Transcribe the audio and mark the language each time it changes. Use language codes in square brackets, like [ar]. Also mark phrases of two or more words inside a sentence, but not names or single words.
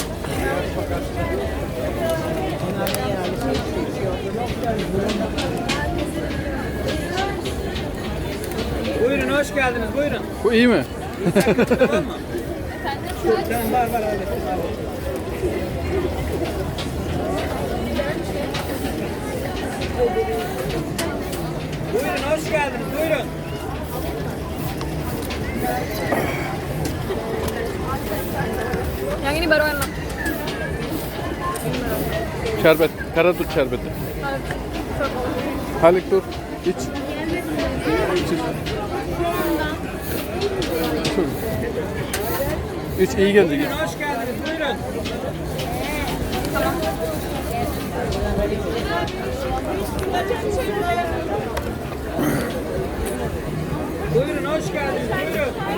[tr] Buyurun hoş geldiniz buyurun. Bu iyi mi? Tamam var abi. Buyurun hoş geldiniz buyurun. [id] Yang ini baru enak. [tr] Şerbet, karadut şerbeti. Halik dur, iç. İç. İç iyi gelecek. Buyurun hoş geldiniz buyurun. Buyurun hoş geldiniz buyurun.